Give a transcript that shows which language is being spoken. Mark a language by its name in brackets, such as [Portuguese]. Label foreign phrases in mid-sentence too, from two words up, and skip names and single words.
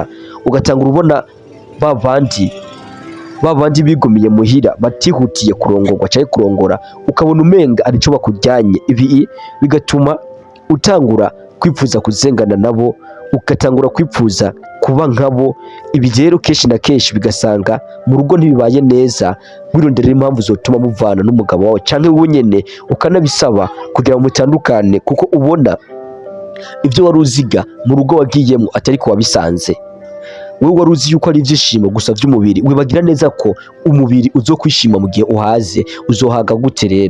[Rundi] Ugatangura ubona babandi bigumiye muhira batihutiye kurongorwa cyangwa kurongora, ukabona umenga arico bakujyanye. Ibi bigatuma utangura kwifuza kuzengana nabo, ugatangura kwifuza kuba nkabo. Ibi rero kenshi na kenshi bigasanga mu rugo ntibibaye neza, wirondera impamvu zotuma muvana n'umugabo wawe, cyangwa wowe nyene ukanabisaba kugira ngo mutandukane, kuko ubona ibyo wari uziga mu rugo wagiyemo atari ko wabisanze. Wewe wari uzi yuko ari ibyishimo gusa by'umubiri, wibagira neza ko umubiri uzokwishima mu gihe uhaze. Uzohaga gute rero?